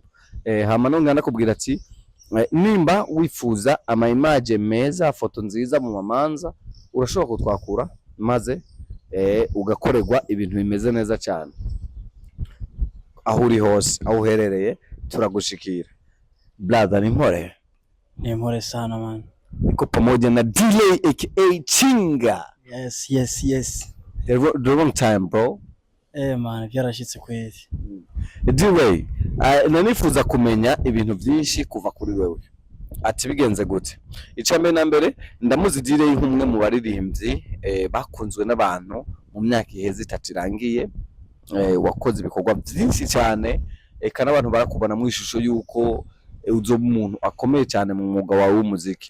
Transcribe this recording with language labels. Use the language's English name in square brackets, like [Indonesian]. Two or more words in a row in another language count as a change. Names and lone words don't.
[Rundi] Hama nongana kubwira ati nimba wifuza ama image meza, foto nziza mu mamanza urashobora kutwakura maze ugakorerwa ibintu bimeze neza cyane. Aho uri hose, aho uherereye turagushikira. Brother ni mpore [Swahili] sana man. Niko pamoja na Delay aka Chinga. [English] Yes. The wrong time bro. Man, [Rundi] byarashitse kweli. Delay, nanifuza kumenya ibintu byinshi kuva kuri wewe. Ati bigenze gute? Icambe na mbere ndamuzi Delay nk'umwe mu baririmbyi bakunzwe n'abantu mu myaka iheze itatirangiye. Wakoze ibikorwa byinshi cyane kana abantu barakubona mu ishusho yuko uzo umuntu akomeye cyane mu mwuga wawe w'umuziki.